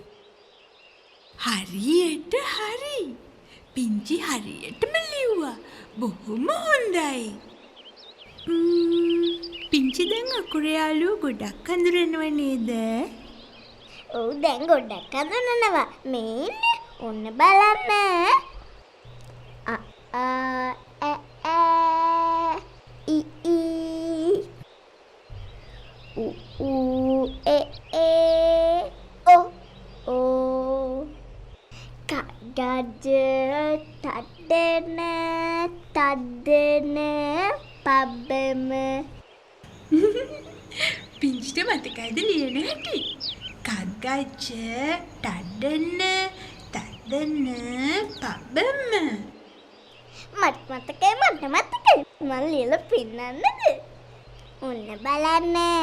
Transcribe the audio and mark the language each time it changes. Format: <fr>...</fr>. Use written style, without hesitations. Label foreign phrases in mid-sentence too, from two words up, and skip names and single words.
<si>හරියට හරි. පිංචි හරියටම ලිව්වා. බොහොම හොඳයි. පිංචි දැන් අකුරේ යාළුවෝ ගොඩක් අඳුරනව නේද? ඔව් දැන් ගොඩක් හදනවා. මේ ඉන්නේ. ඔන්න බලන්න. ඉ ඉ උ උ එ එ ඔ ඔ ගජ තඩ්ඩන පබ්බම. පිංචිට මතකයිද ලියන හැටි? කග්ගච්ච තඩන පබ්බම. මට මතකයි. මම ලියලා පෙන්නන්නද? ඔන්න බලන්න.</si>